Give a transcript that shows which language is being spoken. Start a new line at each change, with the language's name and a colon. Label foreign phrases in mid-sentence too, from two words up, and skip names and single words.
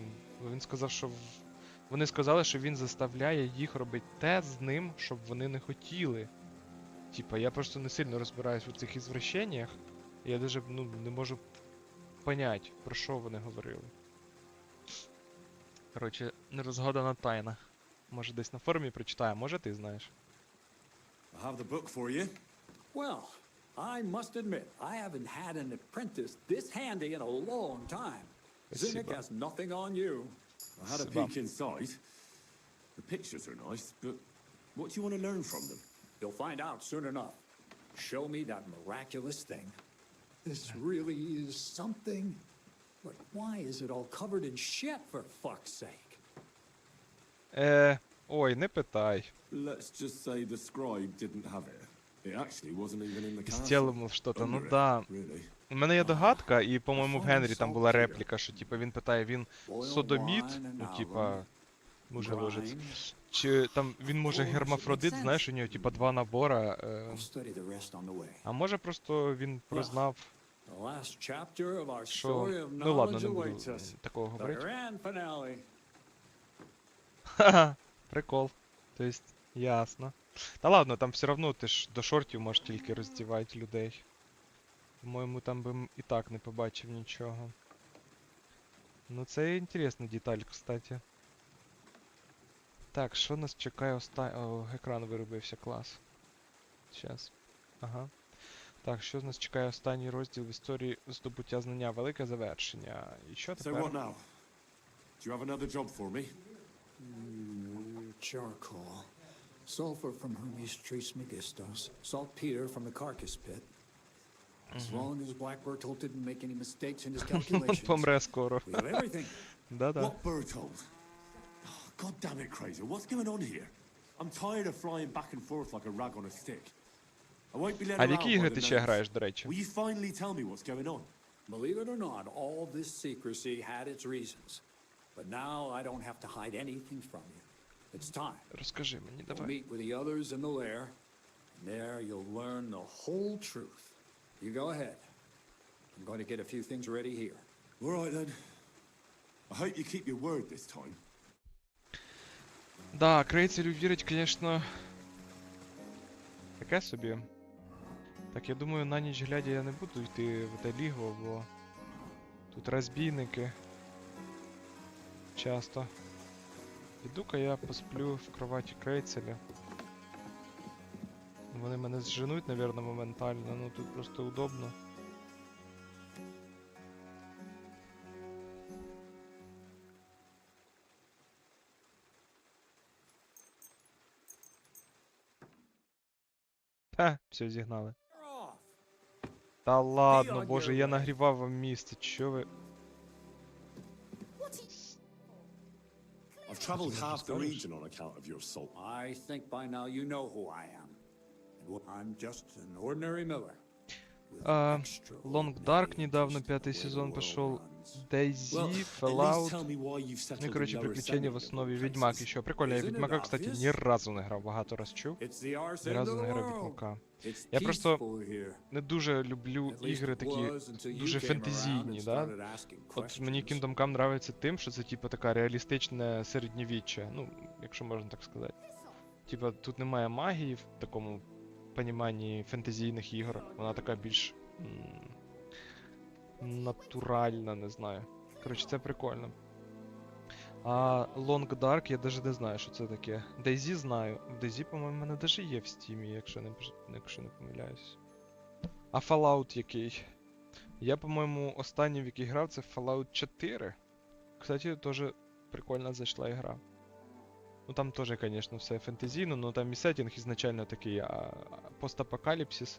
Ukrainian: Він сказав, що вони сказали, що він заставляє їх робити те з ним, щоб вони не хотіли. Типа, я просто не сильно розбираюсь у цих ізвращеннях, і я даже, ну, не можу понять, про що вони говорили. Коротше, нерозгадана тайна. Може десь на форумі прочитаю, може ти знаєш?
English: I have the book for you. Well, I must admit, I haven't had an apprentice this handy in a long time. Zinnik has nothing on you. I had a peek inside. The pictures are nice, but what do you want to learn from them? You'll find out soon enough. Show me that miraculous thing. This really is something. But why is it all covered in shit, for fuck's sake?
Ukrainian: Ой, не питай.
English: Let's just say the scribe didn't have it. It actually wasn't even in the castle.
Ukrainian: Сделав що-то, ну
English: Under it,
Ukrainian: да.
English: really.
Ukrainian: У мене є догадка, і, по-моєму, в Генрі там була репліка, що, типа, він питає, він содоміт, ну, типа, може ложець. Чи там він може гермафродит, знаєш, у нього, типа, 2 набора.
English: I'll study the rest on the way.
Ukrainian: А може просто він прознав,
English: The last chapter of our
Ukrainian: що...
English: story of
Ukrainian: Ну ладно,
English: knowledge
Ukrainian: не буду
English: awaits us.
Ukrainian: такого
English: The
Ukrainian: говорити.
English: grand finale.
Ukrainian: Ха-ха, прикол.
Russian: То есть,
Ukrainian: ясно. Та ладно, там
Russian: все равно
Ukrainian: ти ж до шортів можеш тільки роздівати людей. По-моєму, там би і так не побачив нічого. Ну це інтересна деталь, кстати. Так, що нас чекає О, екран виробився, клас. Щас. Ага. Так, що нас чекає останній розділ в історії здобуття знання, велике завершення. І що
English: So
Ukrainian: тепер?
English: what now? Do you have another job for me? Charcoal. Sulfur from Hermes Trismegistos. Saltpeter from the carcass pit. As long as Black Bertolt didn't make any mistakes in his
Ukrainian: Он
English: calculations.
Ukrainian: помре скоро.
English: We have everything.
Ukrainian: Да-да.
English: What Bertold? Oh, God damn it, Crazer. What's going on here? I'm tired of flying back and forth like a rag on a stick. I won't be let
Ukrainian: А в
English: around
Ukrainian: які
English: by
Ukrainian: ігри
English: the
Ukrainian: ти ще
English: names.
Ukrainian: граєш, до речі?
English: Will you finally tell me what's going on? Believe it or not, all this secrecy had its reasons. But now I don't have to hide anything from you. It's time.
Ukrainian: Розкажи мені,
English: We'll
Ukrainian: давай.
English: meet with the others in the lair. And there you'll learn the whole truth. You go ahead. I'm going to get a few things ready here. All right, then. I hope you keep your word this time.
Ukrainian: Да, крейцерю вірить, звісно. Таке собі. Так, я думаю, на ніч глядя я не буду йти в Деліго, бо тут розбійники. Часто. Піду-ка я посплю в кроваті крейцеля. Вони мене зженуть, напевно, моментально, ну тут просто удобно. Ха, все, зігнали.
English: You're off.
Ukrainian: Та ладно, боже, я нагрівав вам місце, чо ви...
English: I've travelled half the region on account of your salt. I think by now you know who I am. I'm just an ordinary miller.
Russian: Long Dark недавно 5-й сезон пошел. DayZ, Fallout. Ну и, короче, приключения в основе. Ведьмак еще. Прикольно, я Ведьмака, кстати,
Ukrainian: ні разу не грав, багато раз чув. Ні разу не грав Ведьмака. Я просто не дуже люблю ігри такі, дуже фентезійні, да? От мені Kingdom Come нравиться тим, що це типу така реалістичне середньовіччя, ну, якщо можна так сказати. Типа тут немає магії в такому поніманні фентезійних ігор, вона така більш натуральна, не знаю. Коротше, це прикольно. А Long Dark я навіть не знаю, що це таке. DayZ знаю. DayZ, по-моєму, в мене навіть є в Steam, якщо не помиляюсь. А Fallout який? Я, по-моєму, останній, в який грав, це Fallout 4. Кстати, теж прикольно зайшла ігра. Ну там теж, звісно, все фентезійно, но там і сеттинг ізначально такий постапокаліпсис.